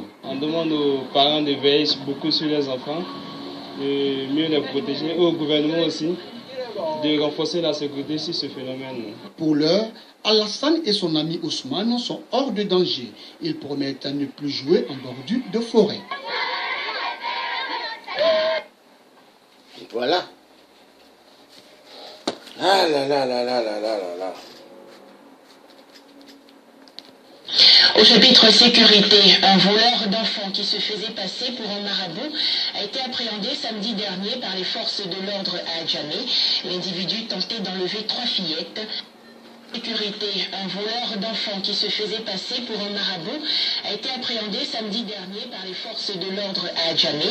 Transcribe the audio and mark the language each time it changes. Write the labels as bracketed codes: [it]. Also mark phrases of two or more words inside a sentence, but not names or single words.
[fr] On demande aux parents de veiller beaucoup sur les enfants, de mieux les protéger, et au gouvernement aussi, de renforcer la sécurité sur ce phénomène. Pour l'heure, Alassane et son ami Ousmane sont hors de danger. Ils promettent à ne plus jouer en bordure de forêt. Voilà. Ah là là là là là là là là. Au chapitre sécurité, un voleur d'enfants qui se faisait passer pour un marabout a été appréhendé samedi dernier par les forces de l'ordre à Adjamé. L'individu tentait d'enlever 3 fillettes. Sécurité, un voleur d'enfants qui se faisait passer pour un marabout a été appréhendé samedi dernier par les forces de l'ordre à Adjamé.